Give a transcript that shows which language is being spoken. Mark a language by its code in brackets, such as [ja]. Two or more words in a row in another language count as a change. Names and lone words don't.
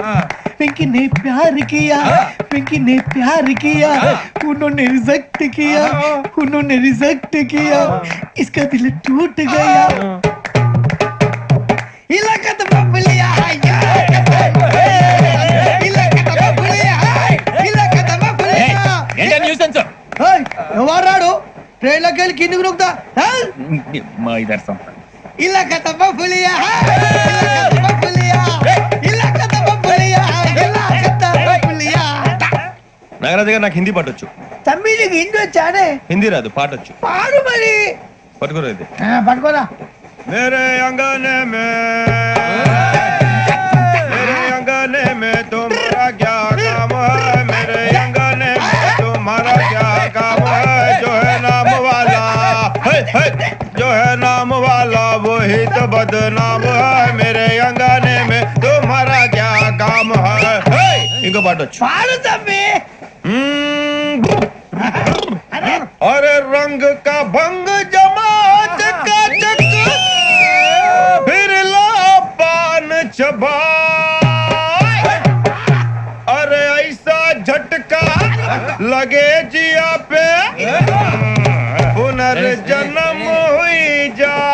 [hi] पिंकी ने प्यार किया, पिंकी ने प्यार किया, उन्होंने रिजेक्ट किया, उन्होंने रिजेक्ट किया, इसका दिल टूट गया। इलाका तो बबलिया है, इलाका तो बबलिया है, इलाका तो बबलिया। [te] ఏంటా న్యూసెన్స్? ఓయ్ ఎవరు రాడు? ట్రైన్లోకి వెళ్ళి కిందికి నొక్కుతా. మా ఇదర్సం [hi] इलाका तो बबलिया है, इलाका तो बबलिया, इलाका तो बबलिया, इलाका तो बबलिया। [te] నాగరాజు గారు నాకు హిందీ పాటొచ్చు. తమ్మి నీకు హిందీ వచ్చానే? హిందీ రాదు, పాటొచ్చు. పాడు మరి. పట్టుకోరు ఇది. పట్టుకోరా. [hi] मेरे अंगने में तुम्हारा क्या काम है? मेरे अंगने में तुम्हारा क्या काम है? जो है नाम वाला है, जो है नाम वाला वही तो बदनाम है। मेरे अंगने में तुम्हारा क्या काम है? [te] इनको पाटोచ్చు. పాడు తమ్మి. [hi] अरे रंग का भंग जमा चकाचक, फिर ला पान चबा। अरे ऐसा झटका लगे जिया पे, पुनर्जन्म हुई जा।